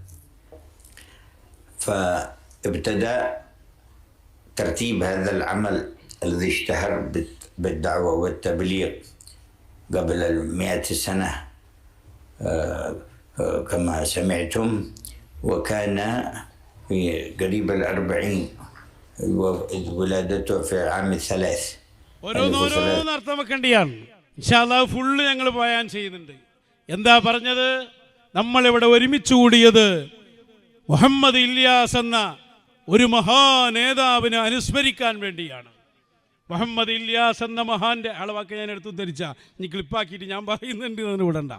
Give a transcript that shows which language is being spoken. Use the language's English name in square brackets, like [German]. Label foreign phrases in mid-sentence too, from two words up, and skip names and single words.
[Arabic] فابتدأ ترتيب هذا العمل الذي اشتهر بالدعوة والتبليغ قبل 100 سنة كما سمعتم، وكان في قريب 40 ولادته في عام 3. [Malayalam] ഓരോന്നോരോന്ന് അർത്ഥം വെക്കേണ്ടിയാണ്. [Arabic] إن شاء الله [Malayalam] ഫുള്ള് ഞങ്ങൾ ബയാൻ ചെയ്യുന്നുണ്ട്. എന്താ പറഞ്ഞത്? നമ്മളിവിടെ ഒരുമിച്ച് കൂടിയത് മുഹമ്മദ് ഇല്യാസ് എന്ന ഒരു മഹാനേതാവിനെ അനുസ്മരിക്കാൻ വേണ്ടിയാണ്. മുഹമ്മദ് ഇല്യാസ് എന്ന മഹാന്റെ അളവാക്കി ഞാൻ എടുത്തു ധരിച്ച ഇനി ക്ലിപ്പാക്കിയിട്ട് ഞാൻ പറയുന്നുണ്ട് എന്ന് വിടണ്ട.